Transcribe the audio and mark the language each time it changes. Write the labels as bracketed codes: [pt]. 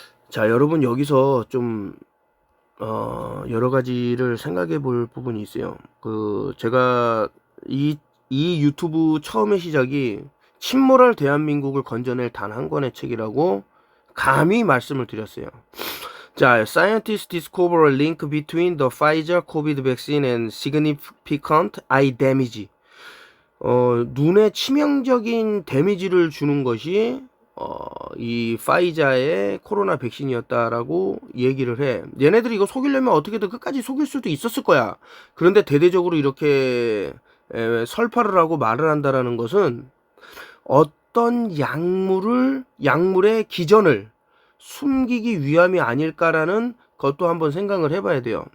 [ko] 자, 여러분 여기서 좀 여러 가지를 생각해 볼 부분이 있어요. 제가 이 유튜브 처음의 시작이 침몰할 대한민국을 건져낼 단 한 권의 책이라고 감히 말씀을 드렸어요. [en] 자, Scientists discover a link between the Pfizer COVID vaccine and significant eye damage. [ko] 눈에 치명적인 데미지를 주는 것이 이 파이자의 코로나 백신이었다라고 얘기를 해. 얘네들이 이거 속이려면 어떻게든 끝까지 속일 수도 있었을 거야. 그런데 대대적으로 이렇게 설파를 하고 말을 한다라는 것은 어떤 약물의 기전을 숨기기 위함이 아닐까라는 것도 한번 생각을 해봐야 돼요.